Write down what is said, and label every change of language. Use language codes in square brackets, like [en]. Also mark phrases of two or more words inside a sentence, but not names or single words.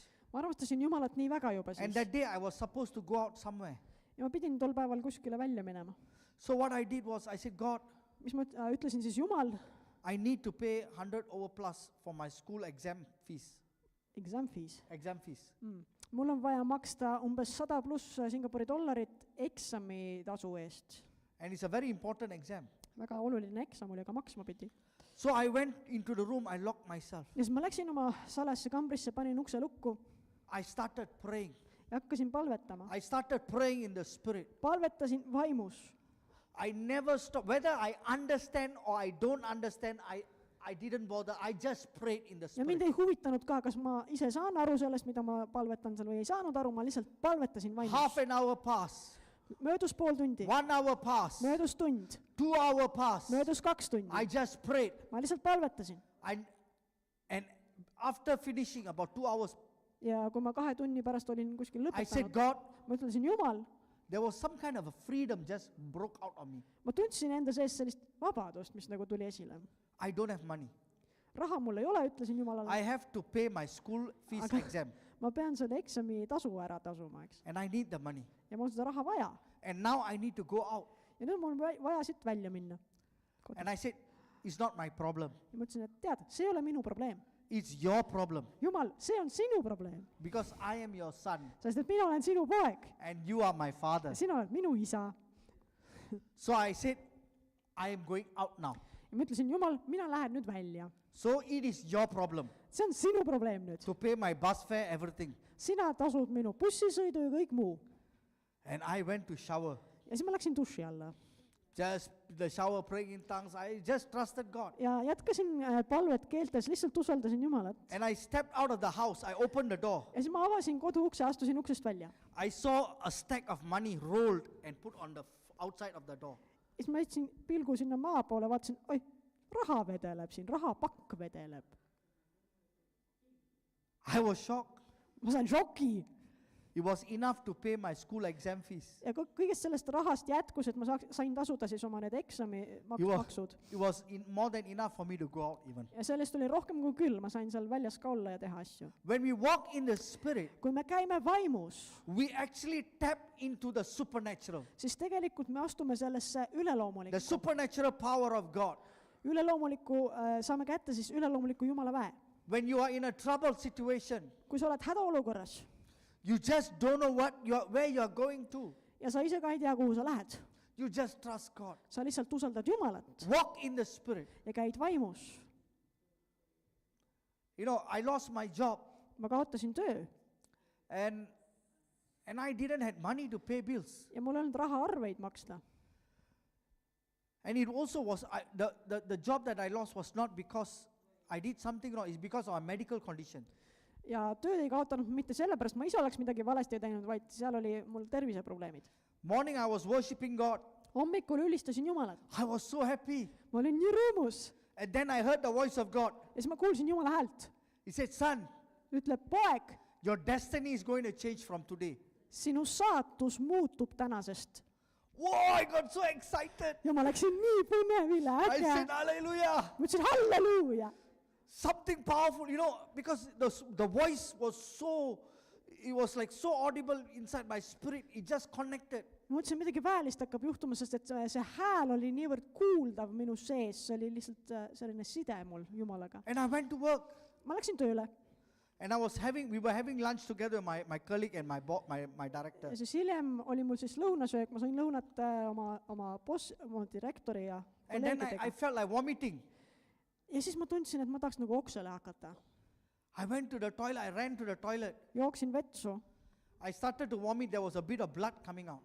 [et] Ma armastasin Jumalat nii väga juba [en] And [et] siis. [en] that day I was supposed to go out somewhere. [et] Ja ma pidin tol päeval kuskile välja minema. [en] So what I did was I said, God, [et] Mis ma ütlesin siis, Jumal, [en] I need to pay 100 over plus for my school exam fees. exam fees. [et] Mul on vaja maksta umbes 100 pluss Singapuri dollarit eksamitasu eest. [en] And it's a very important exam. [et] Väga oluline eksam oli, aga maksma pidi. [en] So I went into the room, I locked myself. [et] Ja siis ma läksin oma salasse kambrisse, panin ukse lukku [en] I started praying. [et] ja hakkasin palvetama. [en] I started praying in the Spirit. [et] Palvetasin vaimus. [en] I never stopped. Whether I understand or I don't understand, I didn't bother. I just prayed in the [et] Ja mind [en] Spirit. [et] ei huvitanud ka, kas ma ise saan aru sellest, mida ma palvetan seal või ei saanud aru, ma lihtsalt palvetasin vaimus. [en] Half an hour passed. [et] Möödus pool tundi, [en] 1 hour passed. [et] möödus tund, [en] 2 hour passed. [et] möödus 2 tundi. [en] I just prayed. [et] Ma lihtsalt palvetasin. [en] And after finishing about 2 hours, [et] Ja kui ma 2 tunni pärast olin kuskil [en] I said, [et] lõpetanud, [en] God, [et] ma ütlesin, Jumal, [en] there was some kind of a freedom just broke out on me. [et] ma tundsin enda sees sellist vabadust, mis nagu tuli esile. [en] I don't have money. [et] Raha mul ei ole, ütlesin Jumalale. [en] I have to pay my school fees [et] Aga- [en] exam. [et] Ma pean selle eksami tasu ära tasuma, eks. [en] And I need the money. [et] Ja mul on seda raha vaja. [en] And now I need to go out. [et] Ja nüüd mul on vaja siit välja minna. [en] And I said, it's not my problem. [et] Ja ma ütlesin, et tead, see ei ole minu probleem. [en] It's your problem. [et] Jumal, see on sinu probleem. [en] Because I am your son [et] Sest et mina olen sinu poeg. [en] and you are my father. [et] Ja sina oled minu isa. [en] So I said, I am going out now. [et] Ja ma ütlesin, Jumal, mina lähen nüüd välja. [en] So it is your problem [et] See on sinu probleem nüüd. [en] to pay my bus fare, everything. [et] Sina tasud minu bussisõidu ja kõik muu. [en] And I went to shower. [et] Ja siis ma läksin duši alla. [en] just the shower praying in tongues. I just trusted God. [et] ja jätkasin palvet keeltes, lihtsalt usaldasin Jumalat. [en] And I stepped out of the house. I opened the door. [et] ja siis ma avasin koduukse, astusin uksest välja. [en] I saw a stack of money rolled and put on the outside of the door. [et] ja siis ma jätsin pilgu sinna maa poole, vaatasin, oi, raha vedeleb siin, rahapakk vedeleb. [en] I was shocked. [et] ma sain šoki. [en] It was enough to pay my school exam fees. [et] ja kõigest sellest rahast jätkus, et ma sain tasuda siis oma need eksamimaksud. [en] It was more than enough for me to go out even. [et] ja sellest oli rohkem kui küll, ma sain seal väljas ka olla ja teha asju. [en] When we walk in the Spirit, [et] kui me käime vaimus, [en] we actually tap into the supernatural. [et] siis tegelikult me astume sellesse [en] The [et] üleloomulikku. [en] supernatural power of God. [et] üleloomuliku, saame kätte siis üleloomuliku Jumala väe. [en] When you are in a troubled situation, [et] kui sa oled hädaolukorras [en] you just don't know where you are going to. [et] ja sa ise ka ei tea, kuhu sa lähed, [en] You just trust God. [et] sa lihtsalt usaldad Jumalat [en] Walk in the Spirit. [et] ja käid vaimus. [en] You know, I lost my job [et] ma kaotasin töö [en] and I didn't have money to pay bills. [et] ja mul ei olnud raha arveid maksta. [en] And it also was, the job that I lost was not because I did something wrong, it's because of a medical condition. [et] ja tööd ei kaotanud mitte sellepärast, ma ise oleks midagi valesti teinud, vaid seal oli mul terviseprobleemid. [en] Morning I was worshiping God. [et] hommikul ülistasin Jumalat, [en] I was so happy. [et] ma olin nii rõõmus [en] And then I heard the voice of God. [et] ja siis ma kuulsin Jumala häält. [en] He said, son, [et] ütleb, poeg, [en] your destiny is going to change from today. [et] sinu saatus muutub tänasest. [en] Whoa, I got so excited. [et] ja ma läksin nii põnevile, [en] I [et] äge. [en] said, hallelujah. [et] ma ütlesin halleluuja. [en] Something powerful, you know, because the voice was so, it was like so audible inside my spirit. It just connected. [et] ma mõtlesin, midagi väelist hakkab juhtuma, sest et see hääl oli niivõrd kuuldav minu sees, see oli lihtsalt selline side mul Jumalaga. [en] And I went to work. [et] ma läksin tööle [en] And we were having lunch together, my colleague and my director. [et] ja siis hiljem oli mul siis lõunasöök, ma sain lõunat oma direktori ja [en] And then I [et] kolleegidega. [en] felt like vomiting. [et] ja siis ma tundsin, et ma tahaks nagu oksele hakata. [en] I went to the toilet, I ran to the toilet. [et] jooksin vetsu [en] I started to vomit, there was a bit of blood coming out.